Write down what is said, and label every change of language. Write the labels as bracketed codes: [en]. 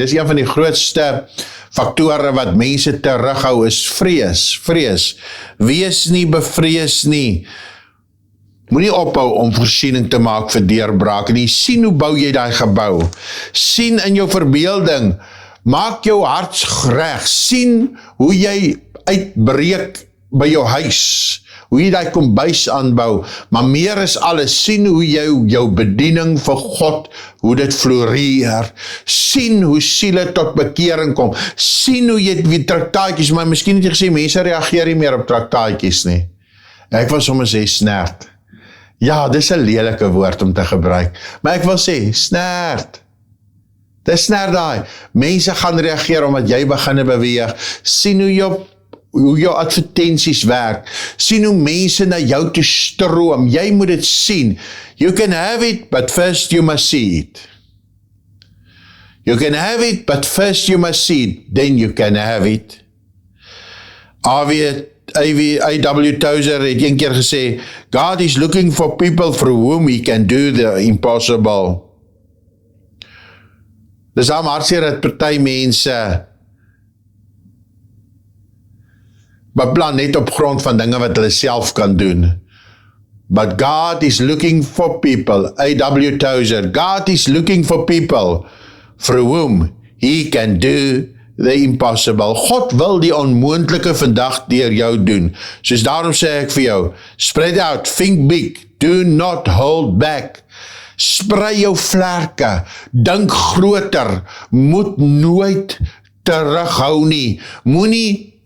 [af] Dis een van die grootste faktore wat mense terughou is vrees. Wees nie bevrees nie. Moenie ophou om voorsiening te maak vir deurbraak nie. Sien hoe bou jy daai gebou. Sien in jou verbeelding. Maak jou hart reg. Sien hoe jy uitbreek by jou huis. Hoe jy daai kombuis aanbou. Maar meer is alles. Sien hoe jy jou bediening vir God, hoe dit floreer. Sien hoe siele tot bekering kom. Sien hoe jy die traktaatjies, maar miskien het jy gesê, mense reageer nie meer op traktaatjies nie. Ek wil sommer sê snert. Ja, dis 'n lelike woord om te gebruik, maar ek wil sê, snert. Dis snert daai. Mense gaan reageer omdat jy begin beweeg. Sien hoe jou advertensies werk. Sien hoe mense na jou toe stroom. Jy moet dit sien. [en] You can have it, but first you must see it. You can have it, but first you must see it. Then you can have it. A.W. Tozer [af] het een keer gesê, [en] God is looking for people through whom he can do the impossible. [af] Dis aan hartseer dat party mense beplan net op grond van dinge wat hulle self kan doen. [en] But God is looking for people, A.W. Tozer, God is looking for people through whom he can do the impossible. [af] God wil die onmoontlike vandag deur jou doen. Soos daarom sê ek vir jou, [en] spread out, think big, do not hold back. [af] Sprei jou vlerke, dink groter, moet nooit terughou nie. Moenie